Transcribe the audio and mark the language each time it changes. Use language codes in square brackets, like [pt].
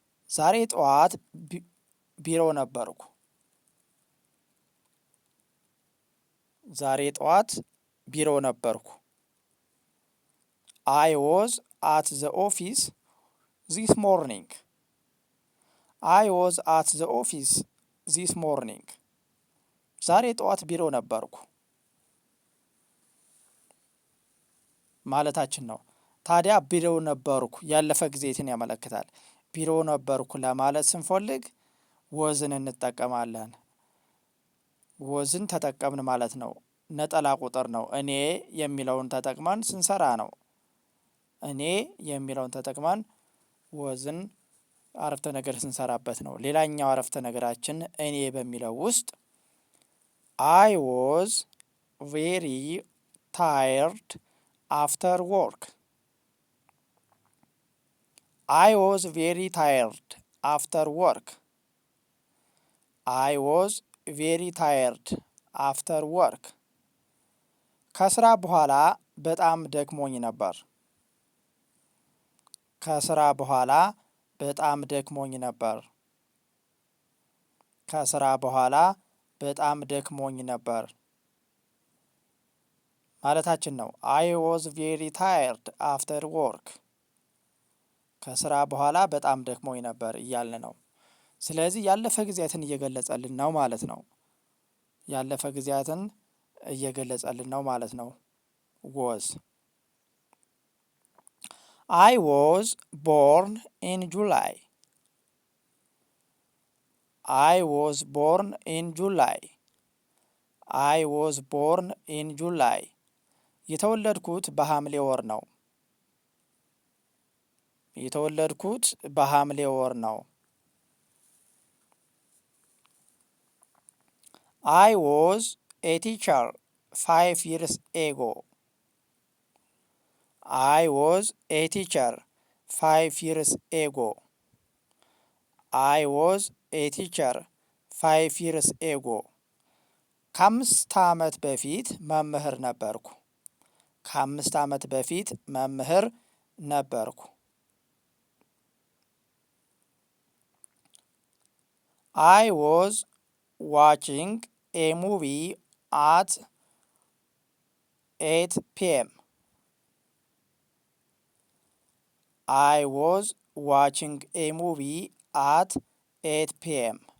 [am] ዛሬ ጠዋት ቢሮ ነበርኩ። ዛሬ ጠዋት ቢሮ ነበርኩ። [en] I was at the office this morning. I was at the office this morning. [am] ዛሬ ጠዋት ቢሮ ነበርኩ ማለታችን ነው። ታዲያ ቢሮ ነበርኩ ያለፈ ጊዜትን ያመለክታል። ቢሮ ነበርኩ ለማለት ስንፈልግ ወዝን እንጠቀማለን። ወዝን ተጠቀምን ማለት ነው። ነጠላ ቁጥር ነው። እኔ የሚለውን ተጠቅመን ስንሰራ ነው። እኔ የሚለውን ተጠቅመን ወዝን አረፍተ ነገር ስንሰራበት ነው። ሌላኛው አረፍተ ነገራችን እኔ በሚለው ውስጥ [en] አይ ወዝ ቬሪ ታየርድ after work. I was very tired after work. I was very tired after work. [am] ከስራ በኋላ በጣም ደክሞኝ ነበር። ከስራ በኋላ በጣም ደክሞኝ ነበር። ከስራ በኋላ በጣም ደክሞኝ ነበር ማለታችን ነው። [en] I was very tired after work. [am] ከስራ በኋላ በጣም ደክሞኝ ነበር እያልን ነው። ስለዚህ ያለፈ ጊዜያትን እየገለጸልን ነው ማለት ነው። ያለፈ ጊዜያትን እየገለጸልን ነው ማለት ነው። [en] was I was born in July. I was born in July. I was born in July. [am] የተወለድኩት በሐምሌ ወር ነው። የተወለድኩት በሐምሌ ወር ነው። [en] I was a teacher 5 years ago. I was a teacher 5 years ago. I was a teacher 5 years ago. [am] ከ5 ዓመት በፊት መምህር ነበርኩ። ከ5 ዓመት በፊት መምህር ነበርኩ። [en] I was watching a movie at 8 p.m. I was watching a movie at 8 p.m.